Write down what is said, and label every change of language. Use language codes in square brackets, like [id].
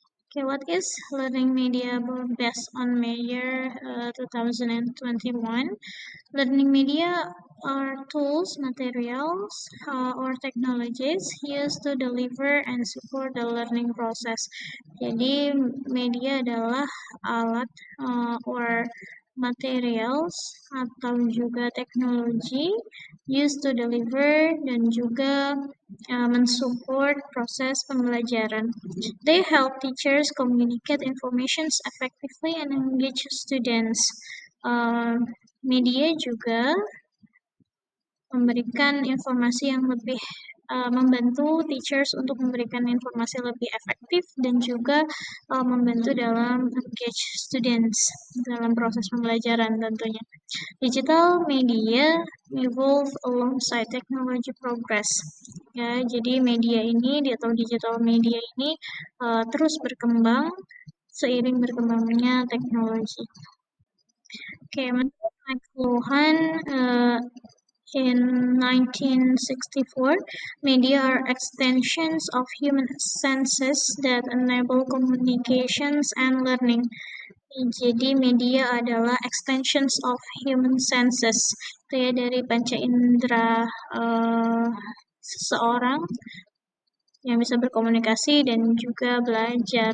[en] Okay, what is learning media based on Meyer 2021? Learning media are tools, materials, or technologies used to deliver and support the learning process. [id] Jadi, media adalah alat [en] or materials [id] atau juga teknologi [en] used to deliver [id] dan juga mensupport proses pembelajaran. [en] They help teachers communicate information effectively and engage students. [id] Media juga memberikan informasi yang lebih membantu teachers untuk memberikan informasi lebih efektif dan juga membantu dalam [en] engage students [id] dalam proses pembelajaran tentunya. [en] Digital media evolve alongside technology progress. [id] Ya, jadi media ini atau digital media ini terus berkembang seiring berkembangnya teknologi. [en] Oke, [id] menurut [en] McLuhan, in 1964, media are extensions of human senses that enable communications and learning. [id] Jadi media adalah [en] extensions of human senses, [id] itu ya dari panca indera seseorang yang bisa berkomunikasi dan juga belajar.